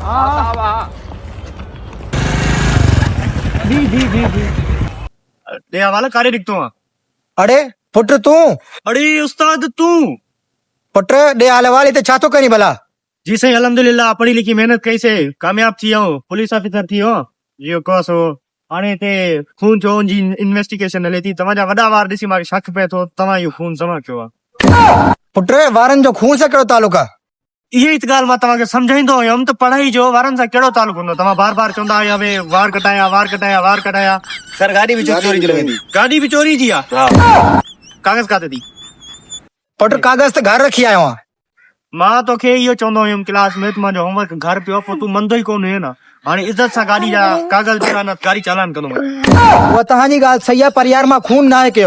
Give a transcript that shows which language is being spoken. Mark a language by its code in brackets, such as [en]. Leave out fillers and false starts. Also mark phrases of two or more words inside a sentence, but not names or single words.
[sd] दे हवाला कारे दिखतो हां। अड़े पुट तू अरे उस्ताद तू पुट दे आले वाले ते छा तो करी भला? जी सही अल्हम्दुलिल्लाह पढ़ी लिखी मेहनत कई से कामयाब थी हो, [en] police officer [sd] थी हो। यो कोसो हाणे ते खून जो जी इन्वेस्टिगेशन हले थी, तव्हांजा वॾा वार ॾिसी मांखे शक पए थो तव्हां इहो खून जमा कयो आहे। पुट वारन जो खून से कहिड़ो तालुक आहे? इहे ई त ॻाल्हि मां तव्हांखे सम्झाईंदो हुयमि त पढ़ाई जो वारनि सां कहिड़ो तालुक हूंदो। तव्हां बार बार चवंदा आहियो भई वार कटाया वार कटाया वार कटाया। सर गाड़ी भी चोरी जी लगी। गाॾी बि चोरी जी आहे। कागज़ काथे थी? पुट कागज ते घर रखी आयो आहियां। मां तोखे इहो चवंदो हुयुमि क्लास में तुंहिंजो होमवर्क घर पियो पोइ तूं मंदो ई कोन हुयो न। हाणे इज़त सां गाॾी जा कागज़ ॾियां न गाॾी चालान कंदुमि। उहा तव्हांजी ॻाल्हि सही आहे पर यार मां खून नाहे कयो।